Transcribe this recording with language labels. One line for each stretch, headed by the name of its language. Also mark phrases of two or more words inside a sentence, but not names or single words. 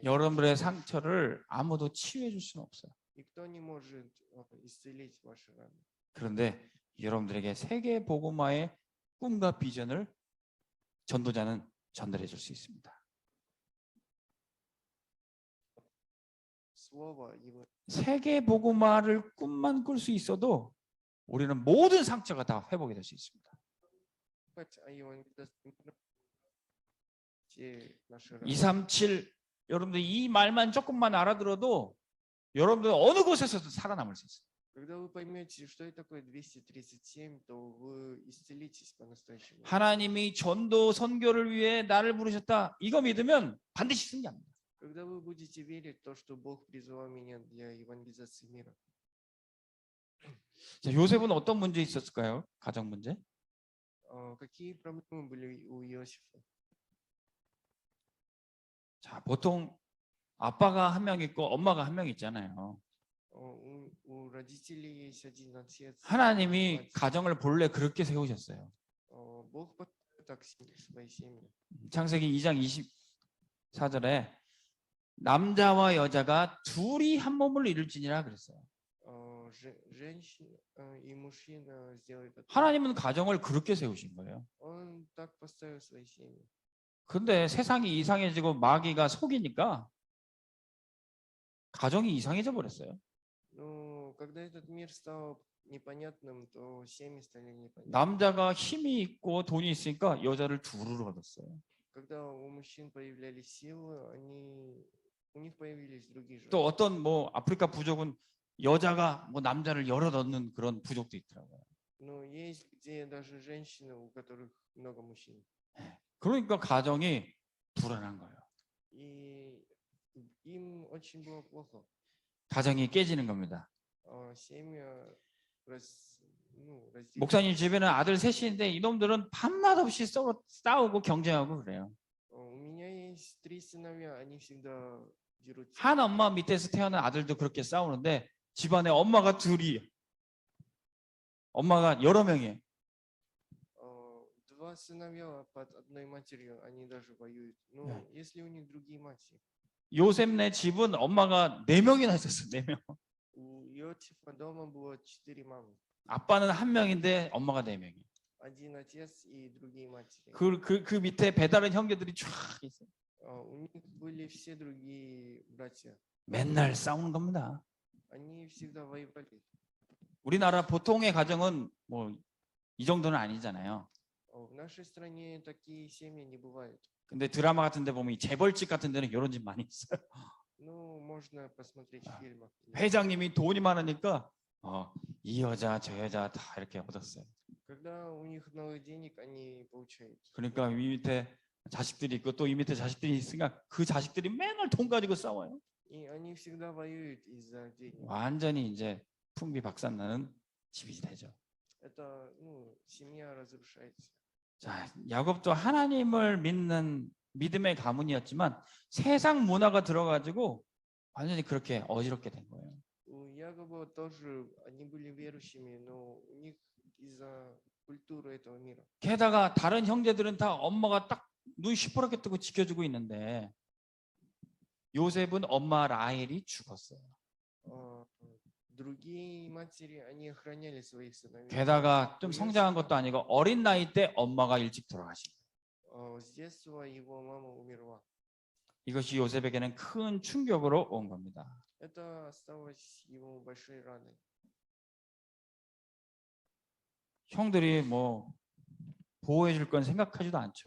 Korean: 여러분들의 상처를 아무도 치유해 줄 수는 없어요.
Russian: Никто не может исцелить ваши раны.
Korean: 그런데 여러분들에게 세계 복음화의 꿈과 비전을 전도자는 전달해 줄 수 있습니다.
Russian: Слово его.
Korean: 세계 복음화를 꿈만 꿀 수 있어도 우리는 모든 상처가 다 회복이 될 수 있습니다.
Russian: А евангелизация мира все наши раны.
Korean: 237 여러분들 이 말만 조금만 알아들어도 여러분들 어느 곳에서도 살아남을 수 있어요.
Russian: Когда вы поймете, что это такое 237, то вы исцелитесь по-настоящему.
Korean: 하나님이 전도 선교를 위해 나를 부르셨다. 이거 믿으면 반드시 승리합니다.
Russian: Когда вы будете верить в то, что Бог призвал меня для евангелизации мира.
Korean: 자, 요셉은 어떤 문제 있었을까요? 가정 문제?
Russian: Какие проблемы были у Иосифа?
Korean: 자, 보통 아빠가 한 명 있고 엄마가 한 명 있잖아요.
Russian: У родителей есть один отец.
Korean: 하나님이
Russian: мать.
Korean: 가정을 본래 그렇게 세우셨어요.
Russian: Бог так свои семьи.
Korean: 창세기 2장 24절에 남자와 여자가 둘이 한 몸을 이룰지니라 그랬어요.
Russian: Женщина и мужчина сделают это.
Korean: 하나님은 가정을 그렇게 세우신 거예요.
Russian: Он так поставил свои семьи.
Korean: 근데 세상이 이상해지고 마귀가 속이니까 가정이 이상해져 버렸어요.
Russian: Но когда этот мир стал непонятным, то семьи стали непонятными.
Korean: 남자가 힘이 있고 돈이 있으니까 여자를 둘을 얻었어요.
Russian: Когда у мужчин появлялись силы, у них появились другие
Korean: 또
Russian: женщины.
Korean: 어떤 뭐 아프리카 부족은 여자가 뭐 남자를 열어 넣는 그런 부족도 있더라고요.
Russian: Но есть где даже женщины, у которых много мужчин.
Korean: 그러니까 가정이 불안한 거예요.
Russian: И им очень было плохо.
Korean: 가정이 깨지는 겁니다.
Russian: Семья разделилась.
Korean: 목사님 집에는 아들 셋인데 이놈들은 밤낮 없이 싸우고 경쟁하고 그래요.
Russian: У меня есть 3 сыновья, они всегда дерутся.
Korean: 한 엄마 밑에서 태어난 아들도 그렇게 싸우는데 집안에 엄마가 둘이, 엄마가 여러 명이에요.
Russian: 2 сыновья под одной матерью, они даже воюют. Ну, если у них другие матери.
Korean: 요셉네 집은 엄마가 4명이나 있었어요. 4명.
Russian: У Иосифа дома было 4 мамы.
Korean: 아빠는 한 명인데 엄마가 4명이에요.
Russian: Один отец и другие матери.
Korean: 그 밑에 배다른 형제들이 쫙 있어요.
Russian: У них были все другие братья.
Korean: 맨날 싸우는 겁니다.
Russian: Они всегда воевали.
Korean: 우리나라 보통의 가정은 뭐 이 정도는 아니잖아요.
Russian: В нашей стране такие семьи не бывают.
Korean: 근데 드라마 같은 데 보면 이 재벌집 같은 데는 이런 집 많이 있어요.
Russian: Ну, можно посмотреть в фильмах.
Korean: 회장님이 돈이 많으니까 이 여자 저 여자 다 이렇게 얻었어요.
Russian: Когда у них много денег, они получают.
Korean: 그러니까 이 밑에 자식들이 있고 또 이 밑에 자식들이 있으니까 그 자식들이 맨날 돈 가지고 싸워요.
Russian: И они всегда воюют из-за денег.
Korean: 완전히 이제 풍비박산나는 집이 되죠.
Russian: Это, семья разрушается.
Korean: 자, 야곱도 하나님을 믿는 믿음의 가문이었지만 세상 문화가 들어가지고 완전히 그렇게 어지럽게 된 거예요.
Russian: У Якова тоже, они были верующими, но у них из-за культуры этого мира.
Korean: 게다가 다른 형제들은 다 엄마가 딱 눈 시퍼렇게 뜨고 지켜주고 있는데 요셉은 엄마 라헬이 죽었어요.
Russian: Другие матери, они охраняли своих сыновей.
Korean: 게다가 좀 성장한 것도 아니고 어린 나이 때 엄마가 일찍 돌아가신 거예요.
Russian: С детства его мама умерла.
Korean: 이것이 요셉에게는 큰 충격으로 온 겁니다.
Russian: Это осталось ему большой раной.
Korean: 형들이 뭐 보호해 줄 건 생각하지도 않죠.